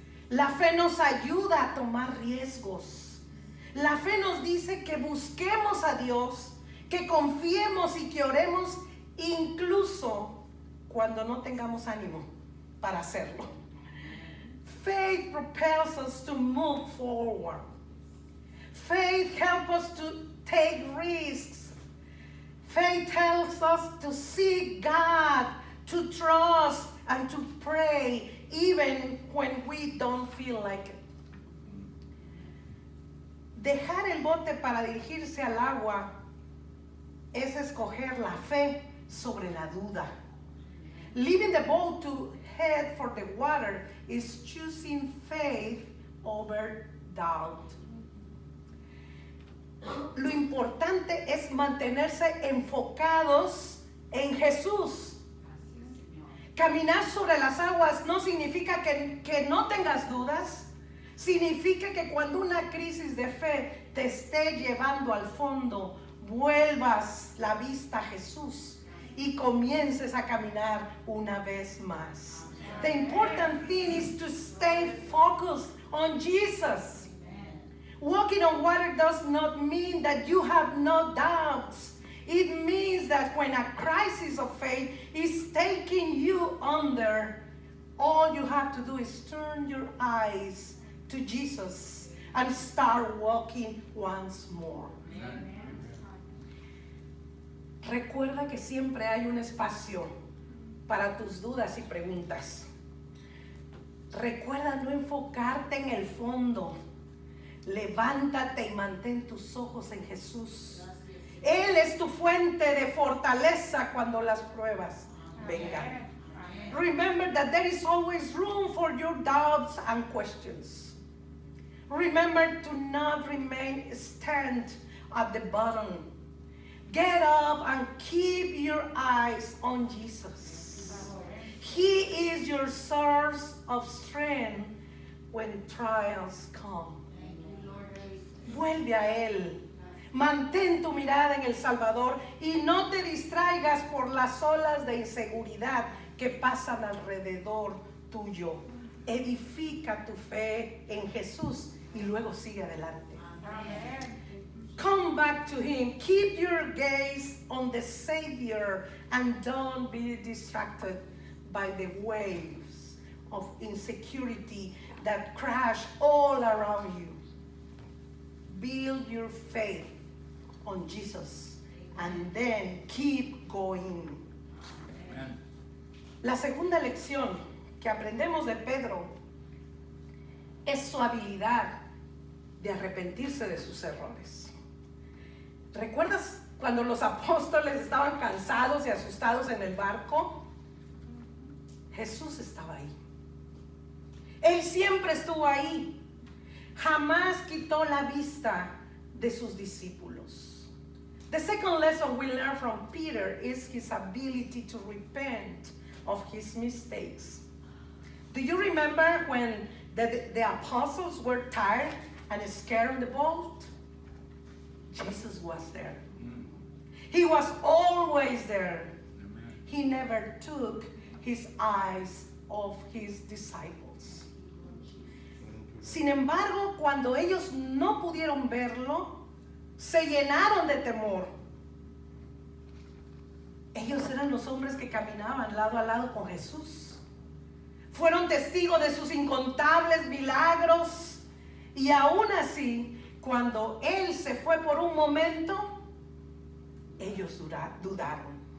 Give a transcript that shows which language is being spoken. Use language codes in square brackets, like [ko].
[es] La fe nos ayuda a tomar riesgos. La fe nos dice que busquemos a Dios, que confiemos y que oremos incluso cuando no tengamos ánimo para hacerlo. [en] Faith propels us to move forward. Faith helps us to take risks. Faith helps us to seek God, to trust and to pray even when we don't feel like it. [es] Dejar el bote para dirigirse al agua es escoger la fe sobre la duda. [en] Leaving the boat to head for the water is choosing faith over doubt. [es] Lo importante es mantenerse enfocados en Jesús. Caminar sobre las aguas no significa que no tengas dudas. Significa que cuando una crisis de fe te esté llevando al fondo, vuelvas la vista a Jesús y comiences a caminar una vez más. [en] The important thing is to stay focused on Jesus. Walking on water does not mean that you have no doubts. It means that when a crisis of faith is taking you under, all you have to do is turn your eyes to Jesus and start walking once more. [es] Recuerda que siempre hay un espacio para tus dudas y preguntas. Recuerda no enfocarte en el fondo. Levántate y mantén tus ojos en Jesús. Él es tu fuente de fortaleza cuando las pruebas vengan. [en] Remember that there is always room for your doubts and questions. Remember to not stand at the bottom. Get up and keep your eyes on Jesus. He is your source of strength when trials come. [es] Vuelve a Él. Mantén tu mirada en el Salvador y no te distraigas por las olas de inseguridad que pasan alrededor tuyo. Edifica tu fe en Jesús y luego sigue adelante. [en] Come back to Him. Keep your gaze on the Savior and don't be distracted by the waves of insecurity that crash all around you. Build your faith on Jesus and then keep going. Amen. [es] La segunda lección que aprendemos de Pedro es su habilidad de arrepentirse de sus errores. ¿Recuerdas cuando los apóstoles estaban cansados y asustados en el barco? Jesús estaba ahí. Él siempre estuvo ahí. Jamás quitó la vista de sus discípulos. [en] The second lesson we learn from Peter is his ability to repent of his mistakes. Do you remember when the apostles were tired and scared in the boat? Jesus was there. He was always there. He never took his eyes off his disciples. [es] Sin embargo, cuando ellos no pudieron verlo, se llenaron de temor. Ellos eran los hombres que caminaban lado a lado con Jesús. Fueron testigos de sus incontables milagros y aún así, cuando Él se fue por un momento, ellos dudaron.